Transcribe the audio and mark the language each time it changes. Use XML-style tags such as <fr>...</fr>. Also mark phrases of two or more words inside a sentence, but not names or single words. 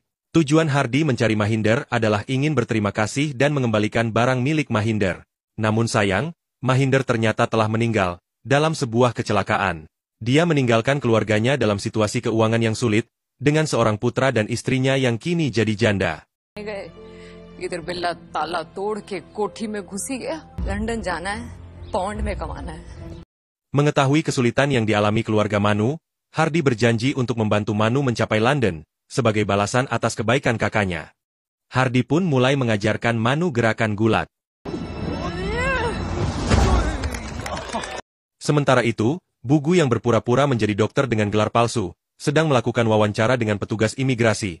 <id>Tujuan Hardy mencari Mahinder adalah ingin berterima kasih dan mengembalikan barang milik Mahinder. Namun sayang, Mahinder ternyata telah meninggal, dalam sebuah kecelakaan. Dia meninggalkan keluarganya dalam situasi keuangan yang sulit, dengan seorang putra dan istrinya yang kini jadi janda.</id> <hi>इधर बिल्ला ताला तोड़ के कोठी में घुसी गया। लंदन जाना है, पौंड में कमाना है।</hi> <id>Mengetahui kesulitan yang dialami keluarga Manu, Hardy berjanji untuk membantu Manu mencapai London, sebagai balasan atas kebaikan kakaknya. Hardy pun mulai mengajarkan Manu gerakan gulat. Sementara itu, Bugu yang berpura-pura menjadi dokter dengan gelar palsu, sedang melakukan wawancara dengan petugas imigrasi.</id>